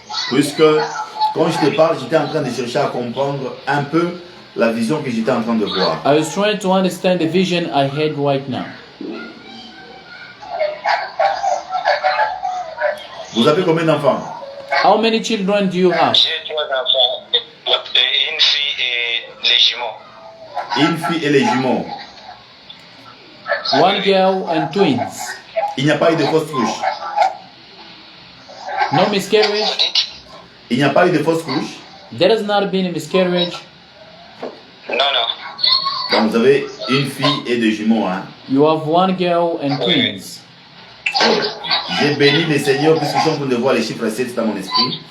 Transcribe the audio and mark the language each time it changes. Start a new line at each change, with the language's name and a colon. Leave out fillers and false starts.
French: Puisque quand je te parle, j'étais en train de chercher à comprendre un peu la vision que j'étais en train de voir.
English: I was trying to understand the vision I had right now.
French: Vous avez combien d'enfants?
English: How many children do you have?
French: J'ai 3 enfants. Une fille et les jumeaux. Une fille et les jumeaux.
English: One girl and twins.
French: Il n'y a pas eu de fausse couche.
English: No miscarriage?
French: Il n'y a pas eu de fausse couche.
English: There has not been a miscarriage.
French: Non, non. Donc vous avez une fille et des jumeaux. Hein?
English: You have one girl and twins. Oh.
French: J'ai béni le Seigneur puisque je suis en train de voir les chiffres 7 dans mon esprit.